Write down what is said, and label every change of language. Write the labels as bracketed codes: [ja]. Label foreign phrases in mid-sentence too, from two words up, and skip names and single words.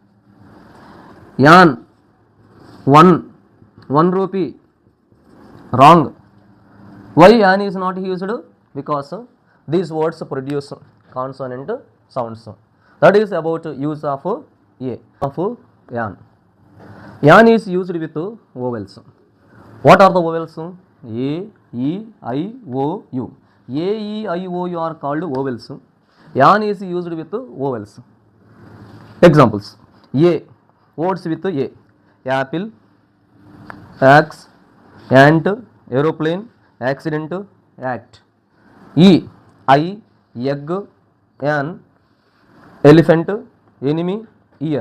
[en] Yan 1 rupee, wrong. Why yan is not used? Because these words produce consonant sounds. That is about use of A, of yan. Yan is used with vowels. What are the vowels? A, E, I, O, U. A, E, I, O, U are called vowels. Yan is used with vowels. Examples. A, words with A. Apple, axe, ant, aeroplane, accident, act. E, I, egg, an, elephant, enemy, ear.